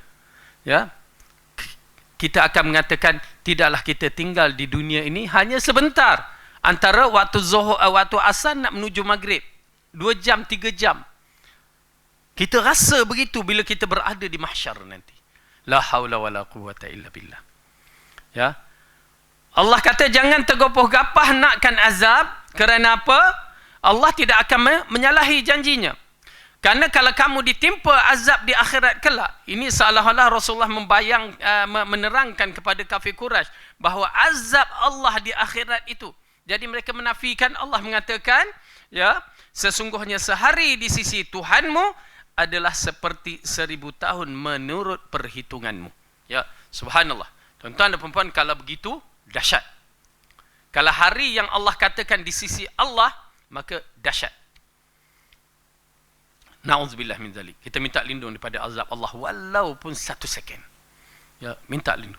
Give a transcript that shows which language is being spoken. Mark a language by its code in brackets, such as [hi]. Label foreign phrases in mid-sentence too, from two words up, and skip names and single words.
[ms] Ya, kita akan mengatakan, tidaklah kita tinggal di dunia ini hanya sebentar. Antara waktu zuhur, waktu asar nak menuju maghrib. 2 jam, 3 jam. Kita rasa begitu bila kita berada di mahsyar nanti. [ar] لا حول ولا قوة إلا بالله. [ms] Ya. Allah kata jangan tergopoh-gapah nakkan azab. Kerana apa? Allah tidak akan menyalahi janjinya. Karena kalau kamu ditimpa azab di akhirat kelak, ini seolah-olah Rasulullah menerangkan kepada kafir Quraisy bahawa azab Allah di akhirat itu. Jadi mereka menafikan. Allah mengatakan, ya, sesungguhnya sehari di sisi Tuhanmu adalah seperti 1000 tahun menurut perhitunganmu. Ya, subhanallah. Tuan-tuan dan puan-puan, kalau begitu dahsyat. Kalau hari yang Allah katakan di sisi Allah, maka dahsyat. [ar] نعوذ بالله من ذلك. [ms] Kita minta lindung daripada azab Allah walaupun 1 second. Ya, minta lindung.